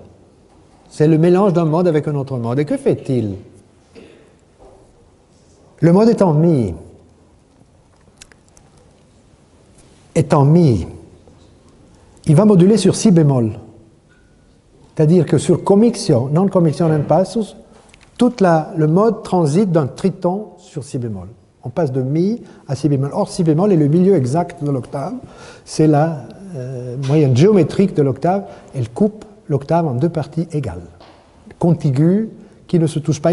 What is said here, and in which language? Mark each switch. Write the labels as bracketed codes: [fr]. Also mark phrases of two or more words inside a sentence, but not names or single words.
[fr] C'est le mélange d'un mode avec un autre mode. Et que fait-il? Le mode étant mi, il va moduler sur si bémol. C'est-à-dire que sur commixio, [la] non commixionem passus, [fr] le mode transite d'un triton sur si bémol. On passe de mi à si bémol. Or, si bémol est le milieu exact de l'octave. C'est la moyenne géométrique de l'octave. Elle coupe l'octave en deux parties égales, contiguës, qui ne se touchent pas.